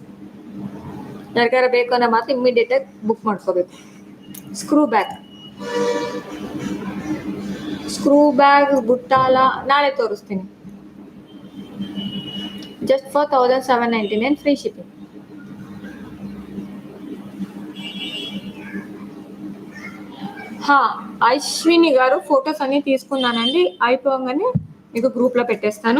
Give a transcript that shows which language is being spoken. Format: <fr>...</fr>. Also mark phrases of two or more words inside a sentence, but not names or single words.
<kn>ಯಾರಿಗಾರ ಬೇಕು ಅನ್ನೋ ಮಾತ್ರ ಇಮಿಡಿಯೇಟ್ ಆಗಿ ಬುಕ್ ಮಾಡ್ಕೋಬೇಕು. ಸ್ಕ್ರೂ ಬ್ಯಾಗ್ ಬುಟ್ಟಾಲ ನಾಳೆ ತೋರಿಸ್ತೀನಿ.</kn> <en>just for 1799 free shipping.</en> <te>అశ్విని గారు ఫొటోస్ అన్ని తీసుకున్నానండి. అయిపోగానే మీకు గ్రూప్లో పెట్టేస్తాను.</te>